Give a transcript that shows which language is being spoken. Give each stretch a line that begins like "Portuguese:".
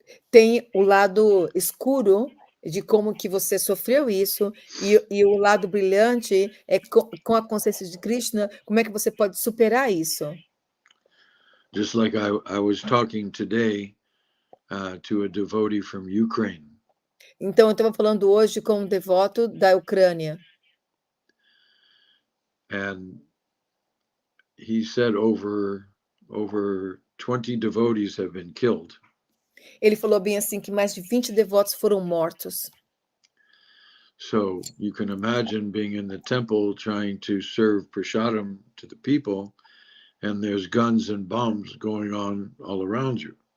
Portuguese: Tem o lado escuro de como que você sofreu isso, e o lado brilhante é com a consciência de Krishna, como é que você pode superar isso.
English: Just like I was talking today to a devotee from Ukraine.
Portuguese: Então, eu estava falando hoje com um devoto da Ucrânia.
English: And he said over 20 devotees have been killed.
Portuguese: Ele falou bem assim que mais de 20 devotos foram mortos.
English: So you can imagine being in the temple trying to serve prasadam to the people, and there's guns and bombs going on all around you.